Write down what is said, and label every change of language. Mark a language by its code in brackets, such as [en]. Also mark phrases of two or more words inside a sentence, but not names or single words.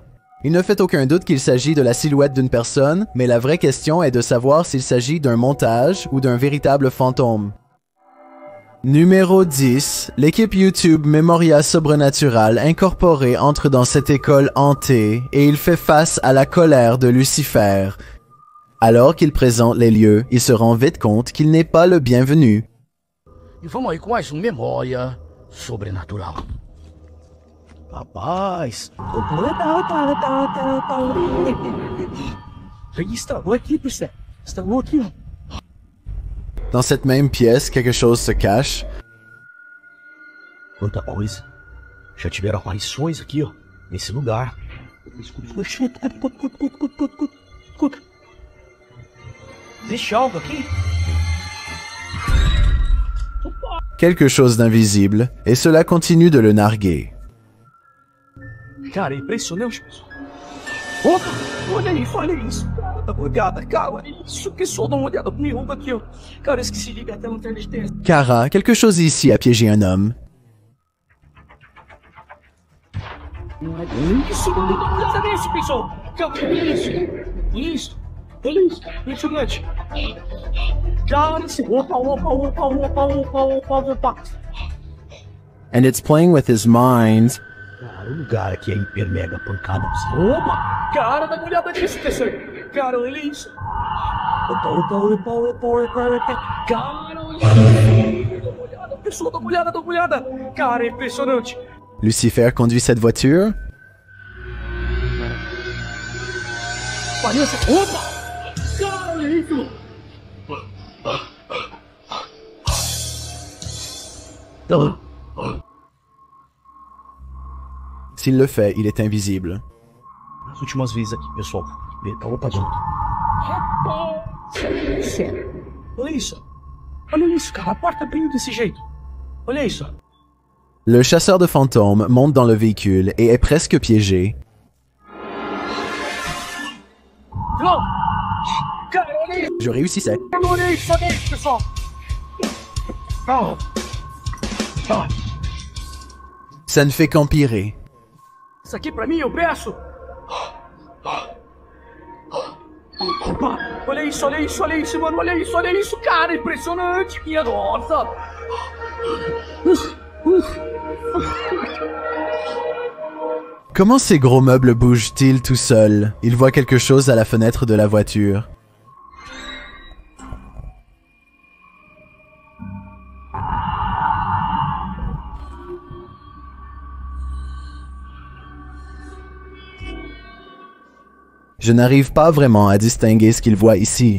[fr] Il ne fait aucun doute qu'il s'agit de la silhouette d'une personne, mais la vraie question est de savoir s'il s'agit d'un montage ou d'un véritable fantôme. Numéro 10, l'équipe YouTube Memoria Sobrenatural Incorporée entre dans cette école hantée et il fait face à la colère de Lucifer. Alors qu'il présente les lieux, il se rend vite compte qu'il n'est pas le bienvenu. [pt] E vamos aí com mais um Memória Sobrenatural. Rapaz, estragou aqui, Pissé. Estragou aqui, ó. [fr] Dans cette même pièce, quelque chose se cache. [pt] Quanta coisa. Já tiveram aparições aqui, ó. Nesse lugar. Escuta. Existe algo aqui? [fr] Quelque chose d'invisible, et cela continue de le narguer. [pt] Cara, é impressionante, pessoal. Opa, olha isso. Cara, dá uma olhada, cara, olha isso. Pessoal, dá uma olhada comigo aqui, ó. Cara, eu esqueci de ligar até a lanterna de testa. Kara, [fr] quelque chose ici a piégé un homme. [pt] Isso, olha isso, pessoal. Cara, olha isso. Olha isso, impressionante. Cara, opa. [en] And it's playing with his mind. [pt] Cara, o lugar aqui é hiper mega pancada. Opa! Cara, dá uma olhada nisso, terceiro. Cara, olha isso. Cara, olha isso. Dá uma olhada, pessoal, dá uma olhada. Cara, é impressionante. [fr] Lucifer conduit cette voiture. [pt] Parece... Opa! Cara, olha isso. [fr] S'il le fait, il est invisible. [pt] As últimas vezes aqui, pessoal. Tá opadinho. Rapaz! Olha isso. Olha isso, cara. A porta abrindo desse jeito. Olha isso. [fr] Le chasseur de fantômes monte dans le véhicule et est presque piégé. [pt] Não! Cara, olha isso. [fr] Je réussissais. [pt] Olha isso, pessoal. Oh. Oh. [fr] Ça ne fait qu'empirer. [pt] Isso aqui pra mim, eu peço. Opa, olha isso, mano, olha isso, cara, impressionante, minha nossa. [fr] Comment ces gros meubles bougent-ils tout seuls? Il voit quelque chose à la fenêtre de la voiture. Je n'arrive pas vraiment à distinguer ce qu'il voit ici.